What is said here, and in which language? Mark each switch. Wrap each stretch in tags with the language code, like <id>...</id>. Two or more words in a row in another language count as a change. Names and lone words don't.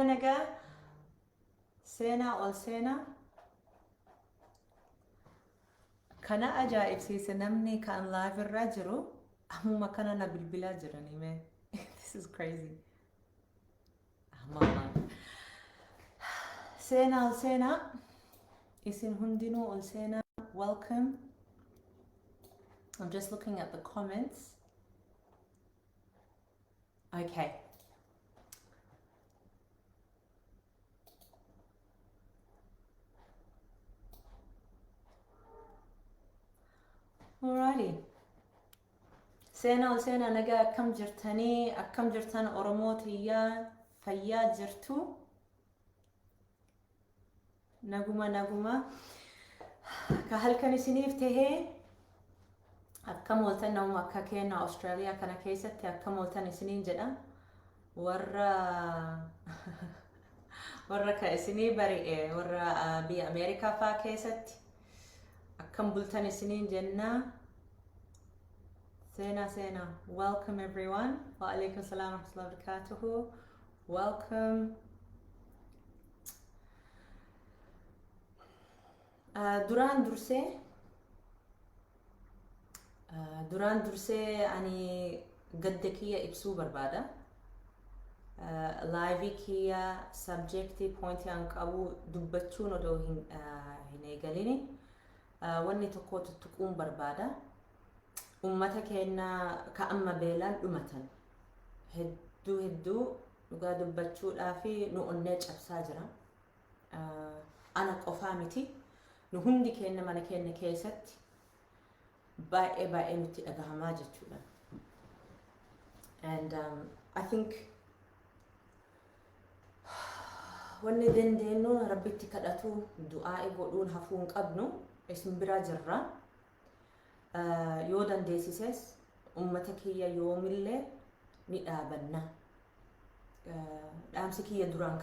<om>nagaa seenaa ol seenaa kana ajaa'ibsiise namni kan live irra jiru ammuma kana na bilbilaa jiranii mee</om> <en>this is crazy</en> <om>mama seenaa ol seenaa isin hundinuu ol seenaa welcome.</om> <en>I'm just looking at the comments. Okay. Alrighty.</en> <om>Seenaa ol seenaa nagaa akkam jirtanii akkam jirtan Oromootiyyaa fayyaa jirtu naguma ka halkan isiniif tahee akkam ooltan namuma akka keenya Australia kana keessatti akkam ooltan isiniin jedha warra ka isinii bari'e warra biyya Ameerikaa faa keessatti akkam bultan isiniin jenna seenaa</om> <en>welcome everyone</en> <ar>وعليكم السلام ورحمة الله وبركاته</ar> <om>welcome. duraan dursee ani gadda kiyya ibsuu barbaada live kiyya subjecti pointi an qabu dubbachuun odoo hin eegalini wanni tokko tuttuquun barbaada ummata keenya ka amma beelaan dhumatan hedduu dhugaa dubbachuudhaaf nu onnee cabsaa jira ana qofaa miti nu hundi keenya mana keenya keessatti baay'ee nutti dhagahamaa jechuudha</om> <en>and I think</en> <om>wanni dandeenyu rabbitti kadhatu du'aa godhuun hafuu hin qabnu isin bira jirra yoo dandeessises ummata kiyya yoomillee ni dhaabanna dhaamsi kiyya duraan</om>